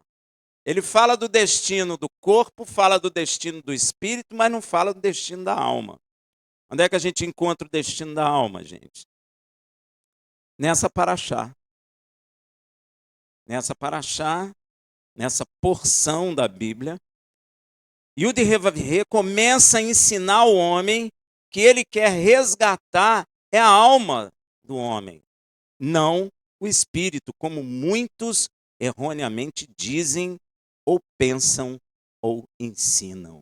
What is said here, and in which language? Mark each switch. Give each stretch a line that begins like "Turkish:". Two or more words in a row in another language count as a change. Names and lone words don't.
Portuguese: Ele fala do destino do corpo, fala do destino do espírito, mas não fala do destino da alma. Onde é que a gente encontra o destino da alma, gente? Nessa paraxá. Nessa paraxá, nessa porção da Bíblia. Yud-Heh-Vav-Heh começa a ensinar o homem que ele quer resgatar é a alma do homem, não o espírito, como muitos erroneamente dizem, ou pensam, ou ensinam.